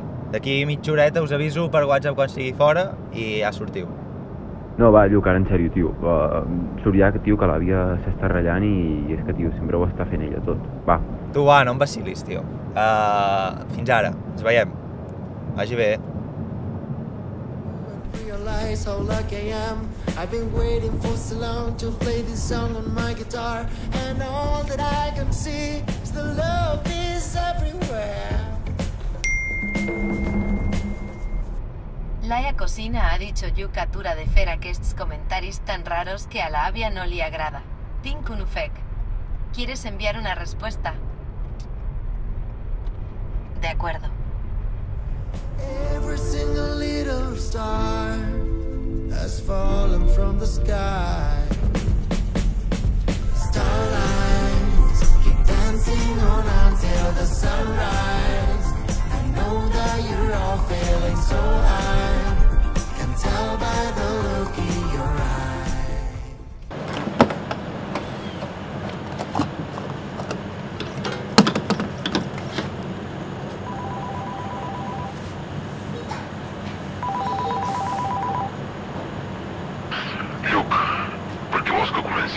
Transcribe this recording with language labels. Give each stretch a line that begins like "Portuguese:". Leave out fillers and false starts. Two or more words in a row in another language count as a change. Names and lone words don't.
Catalan: D'aquí mitja horeta us aviso per WhatsApp quan estigui fora i ja sortiu. No, va, Lluc, ara en sèrio, tio. Surt ja, tio, que l'àvia s'està ratllant i és que, tio, sempre ho està fent ella tot. Va. Tu, va, no em vacilis, tio. Fins ara, ens veiem. Vagi bé.
English: Realize how lucky I am. I've been waiting for so long to play this song on my guitar, and all that I can see is the love is everywhere.
Catalan: Laia Cosina
Spanish: ha dicho
Catalan: Lluc atura de fer aquests comentaris tan raros que a la àvia no li agrada. Tinc un ofec.
Spanish: ¿Quieres enviar una respuesta? De acuerdo.
English: Every single little star has fallen from the sky. Starlights keep dancing on until the sunrise. I know that you're all feeling so high. Can tell by the look in your eye.
Catalan: Lluc, per què vols que comenci?